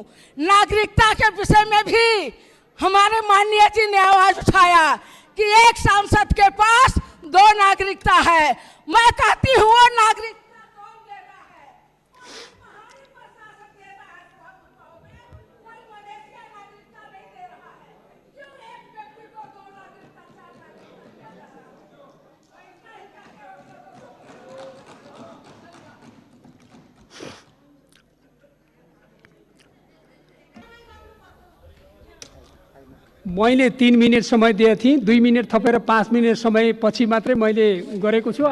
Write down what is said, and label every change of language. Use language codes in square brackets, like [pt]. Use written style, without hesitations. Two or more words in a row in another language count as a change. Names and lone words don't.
[hi] नागरिकता के विषय में भी हमारे माननीय जी ने आवाज उठाया कि एक सांसद के पास 2 नागरिकता है। मैं कहती हूँ वो नागरिकता कौन देता है? पहाड़ी प्रशासन देता है कोई मलेशिया नागरिकता नहीं दे रहा है। क्यों एक व्यक्ति को 2 नागरिकता [ne] मैले 3 मिनट समय दिए थिएँ, 2 मिनट थपेर 5 मिनट समय पछि मात्रै मैले गरेको छु।